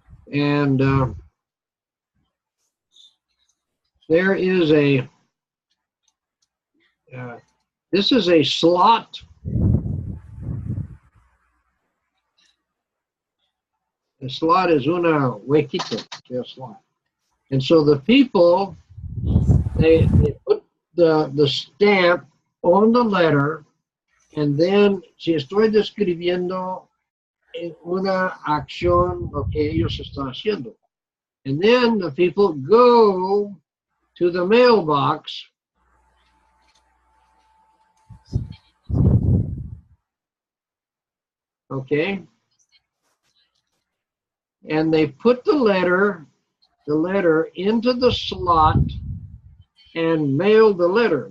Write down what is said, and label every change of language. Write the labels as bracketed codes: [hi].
[en] And there is this is a slot. The slot is [es] una huequito, [en] a slot. And so the people, they put the stamp on the letter, And then, [es] si estoy describiendo una acción, lo que ellos están haciendo. [en] And then the people go to the mailbox okay, and they put the letter into the slot and mail the letter.